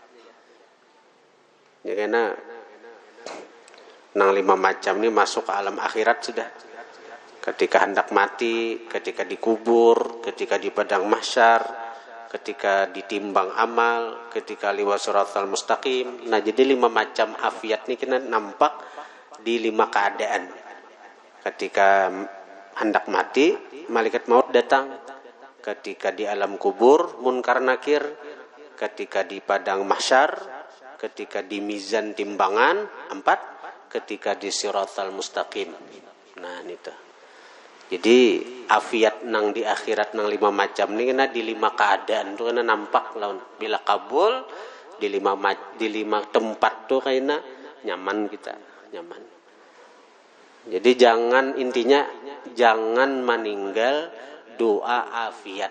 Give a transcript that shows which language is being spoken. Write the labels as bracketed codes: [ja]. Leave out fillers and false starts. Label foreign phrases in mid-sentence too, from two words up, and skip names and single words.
[bjn] ya kena nang 5 macam nih masuk ke alam akhirat sudah ketika hendak mati, ketika dikubur, ketika di padang mahsyar, ketika ditimbang amal, ketika liwat siratal mustaqim. Nah jadi 5 macam afiat nih kena nampak di 5 keadaan. Ketika hendak mati, malaikat maut datang. Ketika di alam kubur, munkar nakir. Ketika di padang mahsyar, ketika di mizan timbangan, 4. Ketika di siratal mustaqim. Nah itu. Jadi afiat nang di akhirat nang 5 macam ini kena di 5 keadaan tuh kena nampak lawan. Bila kabul di 5 tempat tuh kena nyaman kita, nyaman. Jadi intinya jangan meninggal doa afiat.